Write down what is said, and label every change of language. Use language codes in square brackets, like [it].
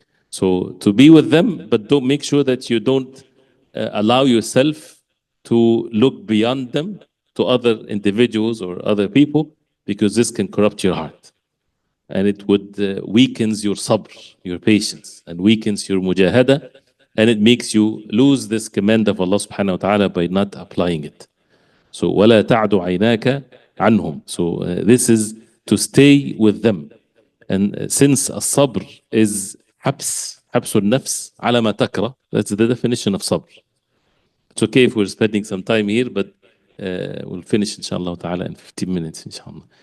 [en] So to be with them, but don't make sure that you don't allow yourself to look beyond them to other individuals or other people, because this can corrupt your heart. And it would weakens your sabr, your patience, and weakens your mujahada, and it makes you lose this command of Allah subhanahu wa ta'ala by not applying it. [ar] So وَلَا تَعْدُ عَيْنَاكَ عَنْهُمْ. [en] So this is to stay with them. And since الصبر is [ar] حبس النفس على ما تكره, [en] that's the definition of sabr. It's okay if we're spending some time here, but we'll finish inshallah ta'ala in 15 minutes inshallah.